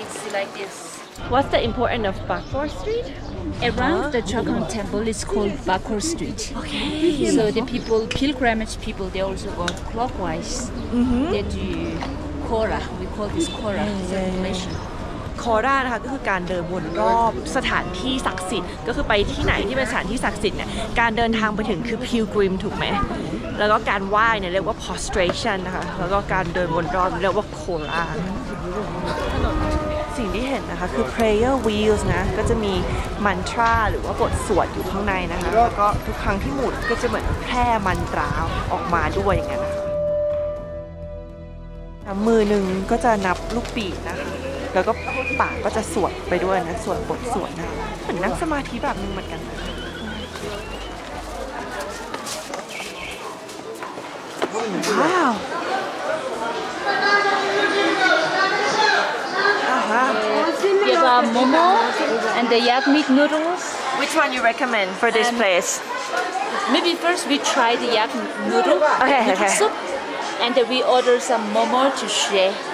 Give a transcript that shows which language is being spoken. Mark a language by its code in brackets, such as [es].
[en] Like this. What's the importance of Bakor Street? Around the Chakhon temple is called Bakor Street. Okay. So the people, pilgrimage people, they also go clockwise. They do Kora. We call this Kora circulation. [th] คอรานะคะก็คือการเดินวนรอบสถานที่ศักดิ์สิทธิ์ก็คือไปที่ไหนที่เป็นสถานที่ศักดิ์สิทธิ์เนี่ยการเดินทางไปถึงคือ pilgrim ถูกไหมแล้วก็การไหว้เนี่ยเรียกว่า prostration นะคะแล้วก็การเดินวนรอบเรียกว่าโครา สิ่งที่เห็นนะคะคือ prayer wheels นะก็จะมีมันตราหรือว่าบทสวดอยู่ข้างในนะคะแล้วก็ทุกครั้งที่หมุนก็จะเหมือนแพร่มันตราออกมาด้วยอย่างเงี้ยนะมือหนึ่งก็จะนับลูกปีกนะคะแล้วก็ปากก็จะสวดไปด้วยนะสวดบทสวดนะเหมือนนั่งสมาธิแบบนึงเหมือนกันนะว้าว [en] We have momo and the yak meat noodles. Which one you recommend for this place? Maybe first we try the yak noodle, Okay. soup, and then we order some momo to share.